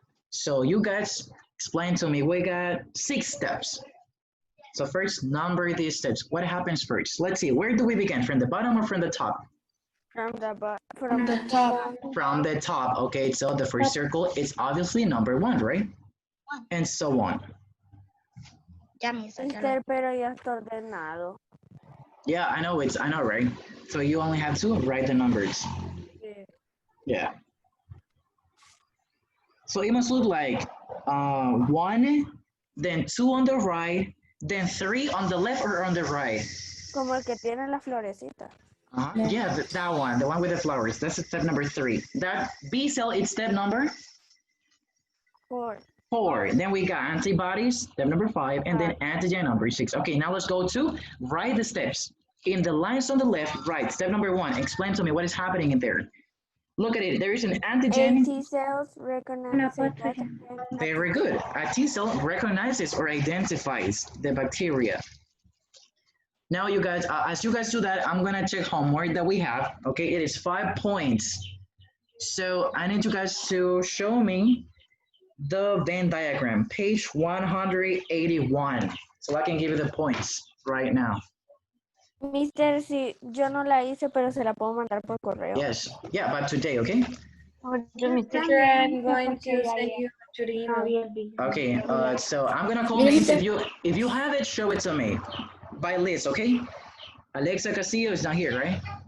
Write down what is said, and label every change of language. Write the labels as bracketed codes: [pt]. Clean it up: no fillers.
[en] So you guys explain to me, we got 6 steps. So first, number these steps. What happens first? Let's see, where do we begin? From the bottom or from the top? From the top. From the top, okay, so the first circle is obviously number 1, right? And so on. [es] Mister, pero ya está ordenado. [en] Yeah, I know, right? So you only have to write the numbers. Yeah. So it must look like 1, then 2 on the right, then 3 on the left or on the right. [es] Como el que tiene la florecita. [en] Yeah, that one, the one with the flowers. That's step number 3. That B cell is step number 4. 4. Then we got antibodies, step number 5, and then antigen number 6. Okay, now let's go to write the steps. In the lines on the left, right, step number 1. Explain to me what is happening in there. Look at it. There is an antigen. T cells recognize Very good. A T cell recognizes or identifies the bacteria. Now, you guys, as you guys do that, I'm going to check homework that we have. Okay, it is 5 points. So I need you guys to show me the Venn diagram, page 181. So I can give you the points right now. [es] Mister, si yo no la hice, pero se la puedo mandar por correo. [en] Yes, yeah, but today, okay? Teacher, I'm going to send you to the email. Okay, so I'm gonna call names. If you have it, show it to me by list, okay? Alexa Castillo is not here, right?